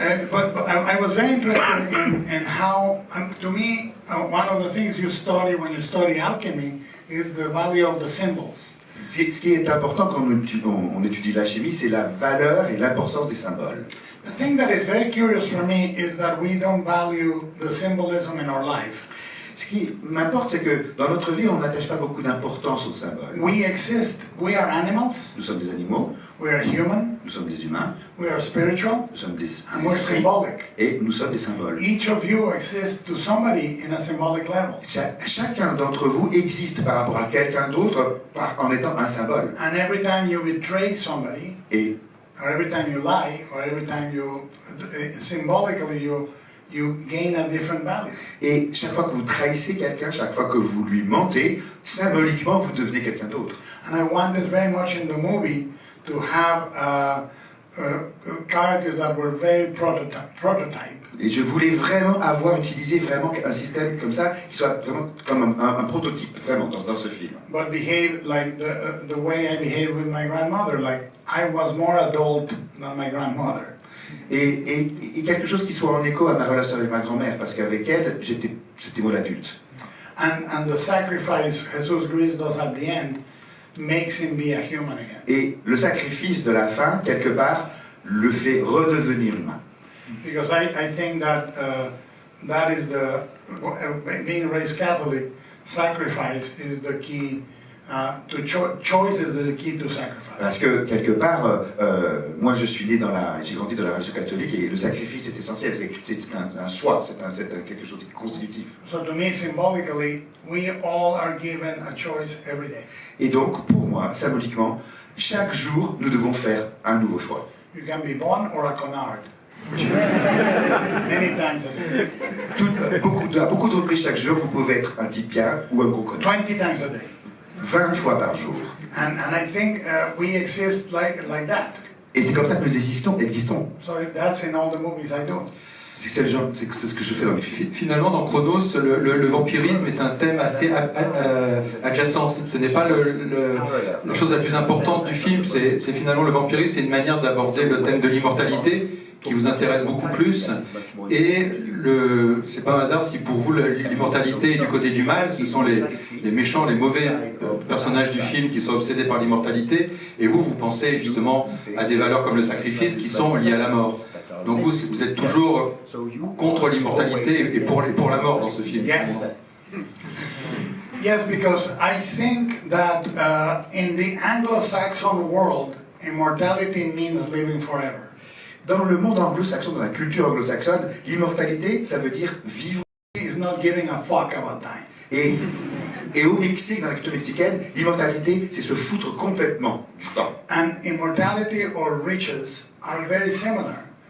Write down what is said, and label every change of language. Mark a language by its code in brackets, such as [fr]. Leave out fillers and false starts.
[en] But I was very interested in how, to me, one of the things you study when you study alchemy is the value of the symbols. [fr] Ce qui est important quand on étudie la chimie, c'est la valeur et l'importance des symboles. [en] The thing that is very curious for me is that we don't value the symbolism in our life. [fr] Ce qui m'importe, c'est que dans notre vie, on n'attache pas beaucoup d'importance aux symboles. [en] We exist, we are animals, [fr] Nous sommes des animaux, [en] we are human, [fr] nous sommes des humains, [en] we are spiritual, [fr] nous sommes des [en] and we're [fr] esprits, [en] symbolic. [fr] et nous sommes des symboles. [en] Each of you exists to somebody in a symbolic level. [fr] Chacun d'entre vous existe par rapport à quelqu'un d'autre en étant un symbole. [en] And every time you betray somebody, [fr] Et [en] or every time you lie, or every time you, symbolically you gain a different value. [fr] Et chaque fois que vous trahissez quelqu'un, chaque fois que vous lui mentez, symboliquement, vous devenez quelqu'un d'autre. [en] And I wanted very much in the movie to have characters that were very prototype. [fr] Et je voulais vraiment utiliser vraiment un système comme ça, qui soit vraiment comme un prototype, vraiment, dans ce film. [en] But behave like the way I behaved with my grandmother, like I was more adult than my grandmother. [fr] Et quelque chose qui soit en écho à ma relation avec ma grand-mère, parce qu'avec elle, c'était moi l'adulte. [en] And the sacrifice Jesus Christ does at the end makes him be a human again. [fr] Et le sacrifice de la fin, quelque part, le fait redevenir humain. [en] Because I think that that is being raised Catholic, sacrifice is the key. Choice is the key to sacrifice. [fr] Parce que quelque part, moi j'ai grandi dans la religion catholique et le sacrifice est essentiel, c'est un choix, c'est quelque chose de constitutif. [en] So to me, symbolically, we all are given a choice every day. [fr] Et donc pour moi, symboliquement, chaque jour nous devons faire un nouveau choix. [en] You can be born or a connard. Many times a day. [fr] À beaucoup de reprises chaque jour, vous pouvez être un type bien ou un gros connard. [en] 20 times a day. [fr] 20 fois par jour. [en] And I think we exist like that. [fr] Et c'est comme ça que nous existons. [en] So that's in all the movies I do. [fr] C'est ce que je fais dans mes films. Finalement, dans Chronos, le vampirisme est un thème assez adjacent. Ce n'est pas la chose la plus importante du film. C'est finalement le vampirisme, c'est une manière d'aborder le thème de l'immortalité qui vous intéresse beaucoup plus. Et c'est pas un hasard si pour vous l'immortalité est du côté du mal, ce sont les méchants, les mauvais personnages du film qui sont obsédés par l'immortalité. Et vous pensez justement à des valeurs comme le sacrifice qui sont liées à la mort. Donc vous êtes toujours contre l'immortalité et pour la mort dans ce film. [en] Yes. Yes, because I think that in the Anglo-Saxon world, immortality means living forever. [fr] Dans le monde anglo-saxon, dans la culture anglo-saxonne, l'immortalité, ça veut dire vivre. [en] He's not giving a fuck about time. [fr] Et au Mexique, dans la culture mexicaine, l'immortalité, c'est se foutre complètement du temps. [en] And immortality or riches are very similar.